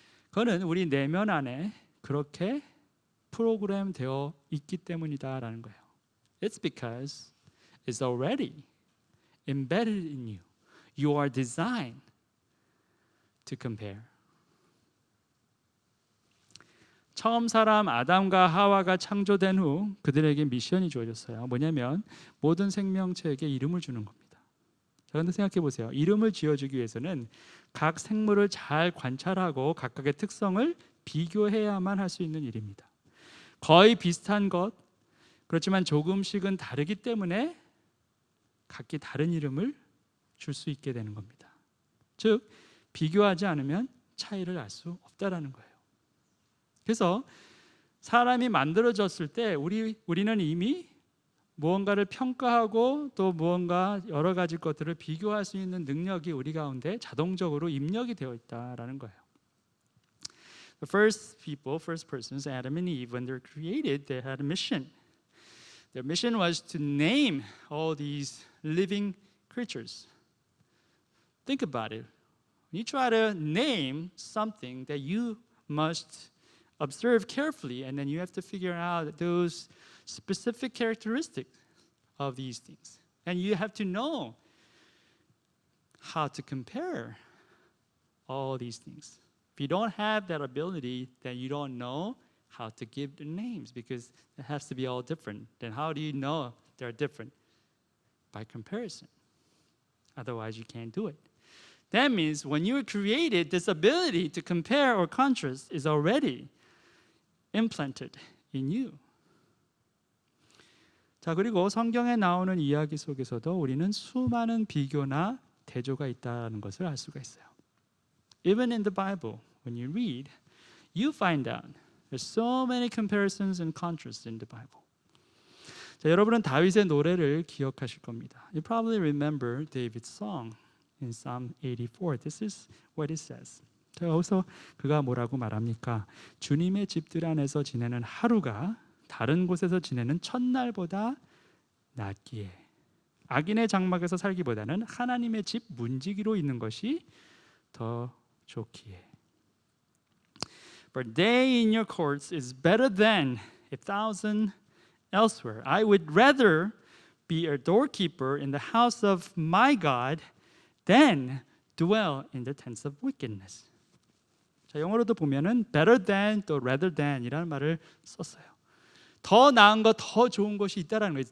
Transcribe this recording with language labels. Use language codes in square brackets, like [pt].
[ko] 그거는 우리 내면 안에 그렇게 프로그램 되어 있기 때문이다라는 거예요. [en] It's because it's already embedded in you. You are designed to compare. [ko] 처음 사람 아담과 하와가 창조된 후 그들에게 미션이 주어졌어요. 뭐냐면 모든 생명체에게 이름을 주는 겁니다. 자, 그런데 생각해 보세요. 이름을 지어주기 위해서는 각 생물을 잘 관찰하고 각각의 특성을 비교해야만 할 수 있는 일입니다. 거의 비슷한 것, 그렇지만 조금씩은 다르기 때문에 각기 다른 이름을 줄 수 있게 되는 겁니다. 즉, 비교하지 않으면 차이를 알 수 없다라는 거예요. 그래서 사람이 만들어졌을 때 우리는 이미 무언가를 평가하고 또 무언가 여러 가지 것들을 비교할 수 있는 능력이 우리 가운데 자동적으로 입력이 되어 있다라는 거예요. [en] The first persons, Adam and Eve, when they're created, they had a mission. Their mission was to name all these living creatures. Think about it. When you try to name something that you must observe carefully, and then you have to figure out those specific characteristics of these things. And you have to know how to compare all these things. If you don't have that ability, then you don't know how to give the names because it has to be all different. Then how do you know they're different? By comparison. Otherwise, you can't do it. That means when you were created, this ability to compare or contrast is already implanted in you. [ko] 자, 그리고 성경에 나오는 이야기 속에서도 우리는 수많은 비교나 대조가 있다는 것을 알 수가 있어요. [en] Even in the Bible, when you read, you find out there's so many comparisons and contrasts in the Bible. [ko] 자, 여러분은 다윗의 노래를 기억하실 겁니다. [en] You probably remember David's song in Psalm 84. This is what it says. [ko] 자, 여기서 그가 뭐라고 말합니까? 주님의 집들 안에서 지내는 하루가 다른 곳에서 지내는 첫날보다 낫기에 악인의 장막에서 살기보다는 하나님의 집 문지기로 있는 것이 더 좋기에. [en] For a day in your courts is better than 1,000 elsewhere. I would rather be a doorkeeper in the house of my God than dwell in the tents of wickedness. [ko] 자, 영어로도 보면은 [en] better than [ko] 또 [en] rather than [ko] 이라는 말을 썼어요. 더 나은 것, 더 좋은 것이 있다라는 거예요.